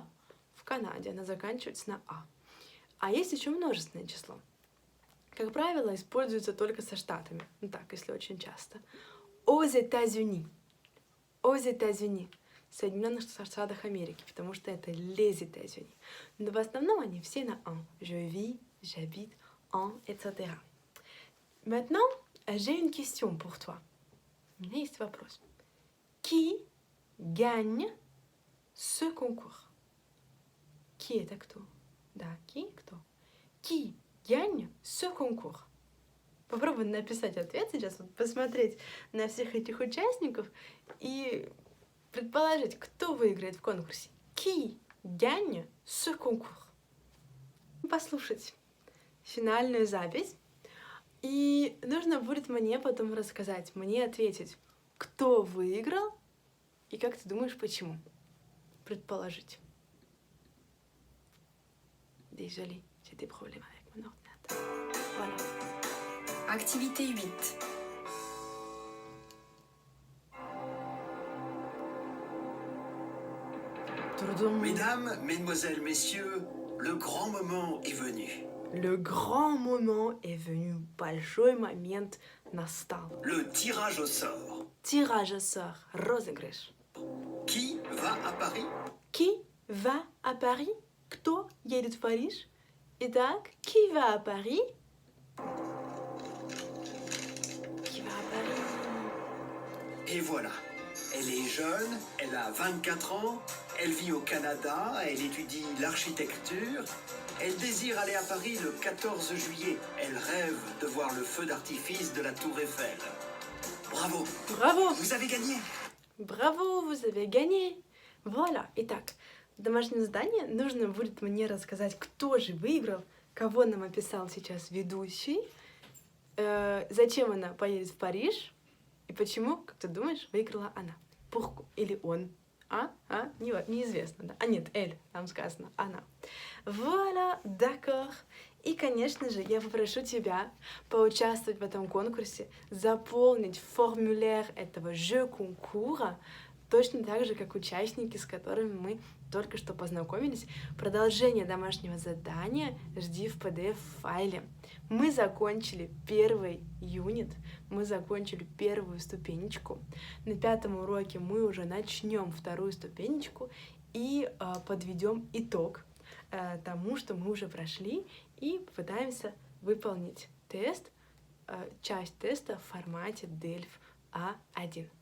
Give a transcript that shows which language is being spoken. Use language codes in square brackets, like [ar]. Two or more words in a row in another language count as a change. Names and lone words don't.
[ru] В Канаде она заканчивается на «а». А есть еще множественное число. Как правило, используется только со штатами. Ну так, если очень часто. [fr] Aux États-Unis. Aux États-Unis. [ru] В Соединенных Штатах Америки, потому что это [fr] les États-Unis. [ru] Но в основном они все на «en». [fr] Je vis, j'habite, en, etc. Maintenant, j'ai une question pour toi. [ru] У меня есть вопрос. [fr] Qui gagne ce concours? [ru] Qui это кто? Да, qui кто? [fr] Qui gagne ce concours? [ru] Попробуй написать ответ сейчас, вот посмотреть на всех этих участников и предположить, кто выиграет в конкурсе. [fr] Qui gagne ce concours? [ru] Послушать финальную запись. И нужно будет мне потом рассказать, мне ответить, кто выиграл и как ты думаешь, почему. Предположить. [fr] Désolée, j'ai des problèmes avec mon ordinateur. Voilà. Activité 8. Mesdames, mesdemoiselles, messieurs, le grand moment est venu. Le grand moment est venu. [ru] Большой момент настал. [fr] Le tirage au sort. Tirage au sort. Розыгрыш. Qui va à Paris? Qui va à Paris? [ru] Кто едет в Париж? Итак, [fr] qui va à Paris? Qui va à Paris? Et voilà. Elle est jeune, elle a 24 ans, elle vit au Canada, elle étudie l'architecture. Elle désire aller à Paris le 14 juillet. Elle rêve de voir le feu d'artifice de la Tour Eiffel. Bravo! [ru] Браво! [fr] Vous avez gagné! [ru] Браво, вы [fr] avez gagné! Voilà. [ru] Итак, в домашнем задании нужно будет мне рассказать, кто же выиграл, кого нам описал сейчас ведущий, зачем она поедет в Париж и почему, как ты думаешь, выиграла она. Pourquoi? Или он. Неизвестно, да? А нет, эль, там сказано, она. [fr] Voilà, d'accord. [ru] И, конечно же, я попрошу тебя поучаствовать в этом конкурсе, заполнить формуляр этого [fr] jeu concours, [ru] точно так же, как участники, с которыми мы только что познакомились. Продолжение домашнего задания жди в PDF-файле. Мы закончили первый юнит, мы закончили первую ступенечку. На 5-м уроке мы уже начнем вторую ступенечку и подведем итог тому, что мы уже прошли, и попытаемся выполнить тест, часть теста в формате DELF A1.